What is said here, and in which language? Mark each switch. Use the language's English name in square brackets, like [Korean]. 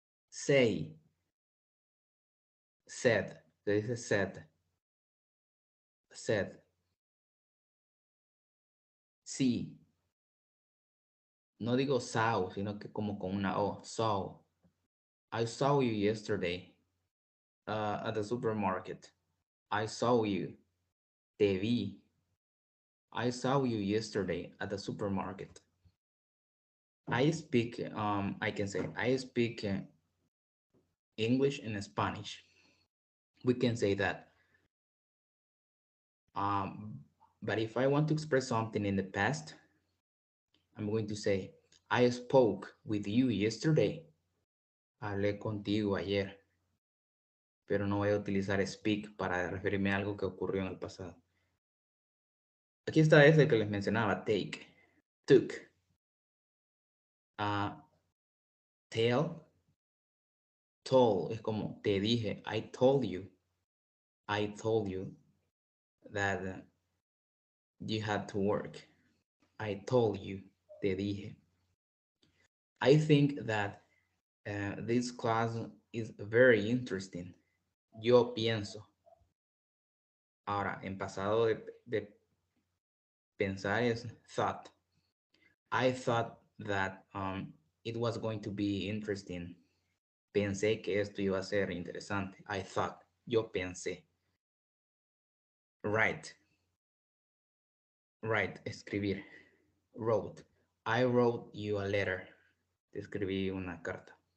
[English] Say. Said. [Spanish] Se dice [English] said. Said. [Spanish] Sí. No digo saw, sino que como con una O. [English] Saw. I saw you yesterday at the supermarket. I saw you. [Spanish] Te vi. [English] I saw you yesterday at the supermarket. I speak, I can say, I speak English and Spanish. We can say that. But if I want to express something in the past, I'm going to say, I spoke with you yesterday. [Spanish] Hablé contigo ayer. Pero no voy a utilizar speak para referirme a algo que ocurrió en el pasado. Aquí está ese que les mencionaba, [English] take, took, tell, told, [Spanish] es como te dije, [English] I told you that you had to work. I told you, [Spanish] te dije. [English] I think that this class is very interesting. [Spanish] Yo pienso. Ahora, en pasado de pensar es thought. [English] I thought that it was going to be interesting. [Spanish] Pensé que esto iba a ser interesante. [English] I thought. [Spanish] Yo pensé. [English] Write. Write. Escribir. Wrote. I wrote you a letter. [Spanish] Te escribí una carta.